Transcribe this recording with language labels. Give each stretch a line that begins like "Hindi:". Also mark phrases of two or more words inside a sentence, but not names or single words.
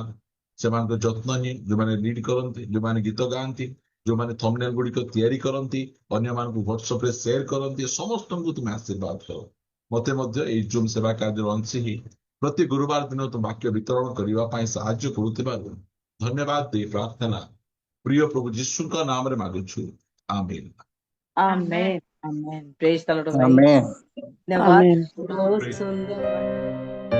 Odia: ସେମାନଙ୍କ ଯତ୍ନ ନିଏ, ଯୋଉମାନେ ଲିଡ୍ କରନ୍ତି, ଯୋଉମାନେ ଗୀତ ଗାଆନ୍ତି, ଯୋଉମାନେ ଥମ୍ବନେଲ୍ ଗୁଡିକ ତିଆରି କରନ୍ତି, ଅନ୍ୟମାନଙ୍କୁ ହ୍ୱାଟ୍ସଆପ ରେ ସେୟାର କରନ୍ତି, ସମସ୍ତଙ୍କୁ ତୁମେ ଆଶୀର୍ବାଦ କର। ମତେ ମଧ୍ୟ ଏହି ଜୁମ୍ ସେବା କାର୍ଯ୍ୟର ଅଂଶୀ ହିଁ ପ୍ରତି ଗୁରୁବାର ଦିନ ତୁମ ବାକ୍ୟ ବିତରଣ କରିବା ପାଇଁ ସାହାଯ୍ୟ କରୁଥିବାରୁ ଧନ୍ୟବାଦ ଦେଇ ପ୍ରାର୍ଥନା ପ୍ରିୟ ପ୍ରଭୁ ଯୀଶୁଙ୍କ ନାମରେ ମାଗୁଛୁ, ଆମେନ୍।
English: Amen. Amen. Praise the Lord,
Hindi: भाई।
English: Amen.
Hindi: धन्यवाद।
English: Amen.
Hindi: बहुत
English: Praise-
Hindi: सुंदर